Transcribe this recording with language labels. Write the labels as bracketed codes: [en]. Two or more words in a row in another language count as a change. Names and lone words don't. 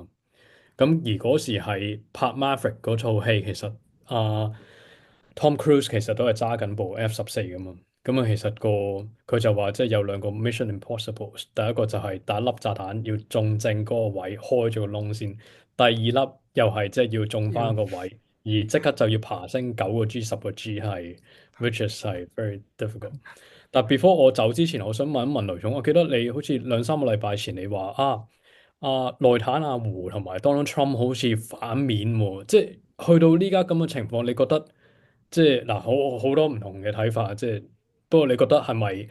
[yue] 咁而嗰時係拍 Maverick 嗰套戲，其實啊 Tom Cruise 其實都係揸緊部 F14噶嘛。咁啊，其實佢就話即係有兩個 [en] Mission Impossible， [yue] 第一個就係打粒炸彈要中正嗰個位，開咗個窿先；第二粒又係即係要中翻個位，而即刻就要爬升9個G、10個G，係 [en] which is [yue] 係 [en] very difficult。 [yue] 但 before 我走之前，我想問一問雷總，我記得你好似2、3個禮拜前你話內坦阿胡同埋 Donald Trump 好似反面喎，即係去到呢家咁嘅情況，你覺得即係嗱好多唔同嘅睇法，即係不過你覺得係咪？